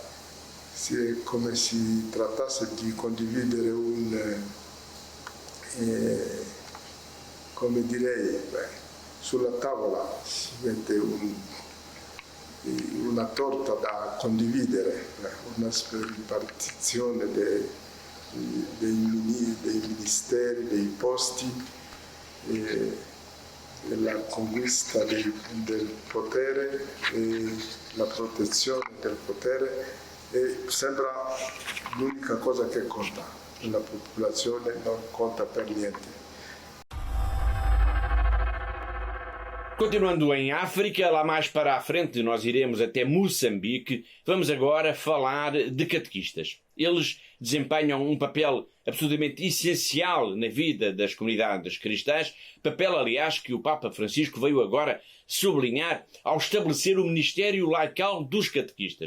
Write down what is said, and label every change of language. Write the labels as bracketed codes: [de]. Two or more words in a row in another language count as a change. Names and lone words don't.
[it] È come si trattasse di condividere come direi, sulla tavola si mette una torta da condividere, una ripartizione dei ministeri, dei posti, la conquista del potere e la protezione del potere sembra l'unica cosa che conta. La popolazione non conta per niente. [pt] Continuando em África, lá mais para a frente nós iremos até Moçambique. Vamos agora falar de catequistas. Eles desempenham um papel absolutamente essencial na vida das comunidades cristãs, papel, aliás, que o Papa Francisco veio agora sublinhar ao estabelecer o ministério laical dos catequistas.